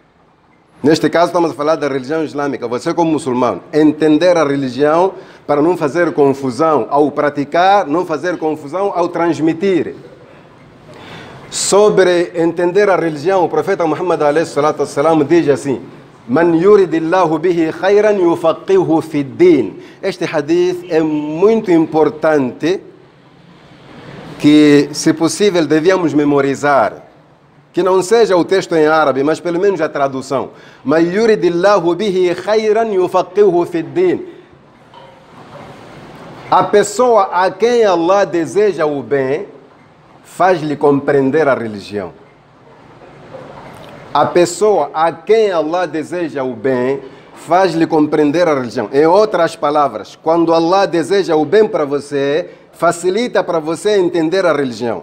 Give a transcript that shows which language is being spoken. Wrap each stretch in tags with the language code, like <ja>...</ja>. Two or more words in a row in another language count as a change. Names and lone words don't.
<pt>Neste caso estamos a falar da religião islâmica. Você como muçulmano, entender a religião para não fazer confusão ao praticar, não fazer confusão ao transmitir. Sobre entender a religião, o profeta Muhammad a.s. diz assim:</pt> <ar>من يرد الله به خيرا يفقهه في الدين.</ar> <pt>Este hadith é muito importante, que, se possível, devíamos memorizar. Que não seja o texto em árabe, mas pelo menos a tradução.</pt> <ar>من يرد الله به خيرا يفقهه في الدين.</ar> <pt>A pessoa a quem Allah deseja o bem, faz-lhe compreender a religião. A pessoa a quem Allah deseja o bem, faz-lhe compreender a religião. Em outras palavras, quando Allah deseja o bem para você, facilita para você entender a religião.</pt>